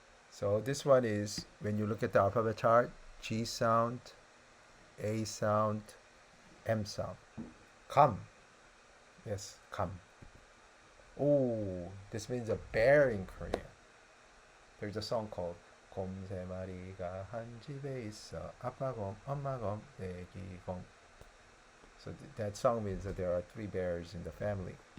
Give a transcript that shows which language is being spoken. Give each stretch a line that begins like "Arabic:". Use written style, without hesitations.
English: So this one is when you look at the alphabet chart, G sound, A sound, M sound. Come. Yes, come. Oh, this means a bear in Korean. There's a song called
Korean: 곰 세 마리가 한 집에 있어 아빠 곰 엄마 곰 애기 곰.
English: So that song means that there are three bears in the family.